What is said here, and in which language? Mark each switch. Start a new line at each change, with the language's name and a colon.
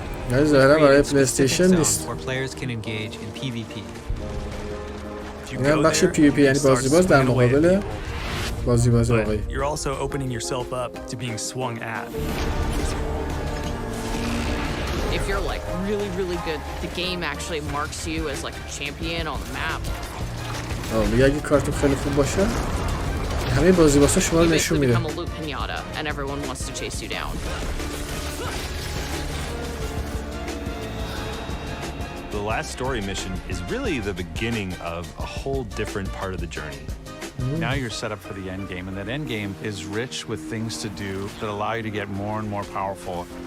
Persian: نه ظاهرا برای پلی استیشن نیست.
English: Where players can engage in PvP.
Persian: این هم بخش PvP یعنی بازی باز در مقابل بازی باز واقعی.
English: You're also opening yourself up to being swung at. If you're like really good, the game actually marks you as like a champion on the map.
Persian: میگه اگه کارتون خیلی خوب باشه همه بازی بازا شما رو نشون میده.
English: Become a loot pinata and everyone wants to chase you down. The last story mission is really the beginning of a whole different part of the journey. Now you're set up for the end game, and that end game is rich with things to do that allow you to get more and more powerful.